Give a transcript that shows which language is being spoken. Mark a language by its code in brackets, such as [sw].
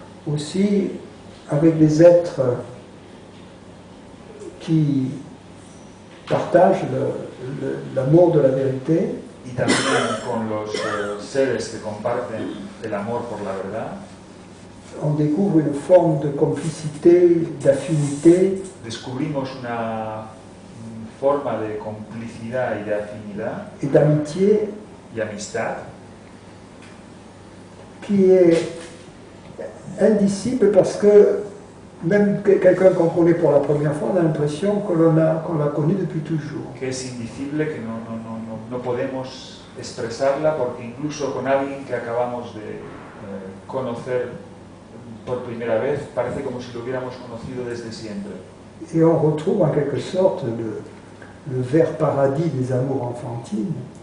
[fr] Aussi, avec des êtres qui partagent l'amour de la vérité, [es] Y también con los seres que comparten el amor por la verdad, [fr] on découvre une forme de complicité, d'affinité, [es] descubrimos una forma de complicidad y de afinidad [fr] et d'amitié [es] y amistad, [fr] qui est indicible parce que même quelqu'un qu'on connaît pour la première fois, on a l'impression qu'on l'a connu depuis toujours. [es] que es indicible, que no podemos expresarla, porque incluso con alguien que acabamos de conocer por primera vez, parece como si lo hubiéramos conocido desde siempre. [fr] Et on retrouve en quelque sorte le vert paradis des amours enfantines.